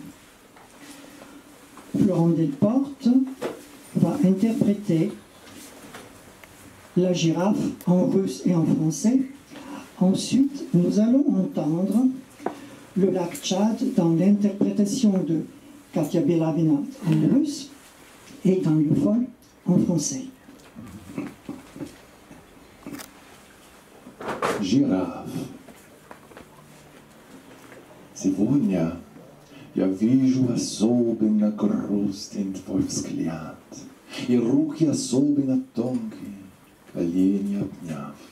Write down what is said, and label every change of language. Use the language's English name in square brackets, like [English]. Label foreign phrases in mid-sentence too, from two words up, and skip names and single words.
[French] Florent Delporte va interpréter La girafe en russe et en français. Ensuite, nous allons entendre le lac Tchad dans l'interprétation de Katia Belavina en russe et dans le vol en français. [Russian] Жираф. Сегодня я вижу особенно грустен твой взгляд. и руки особенно тонкие, колени обняв.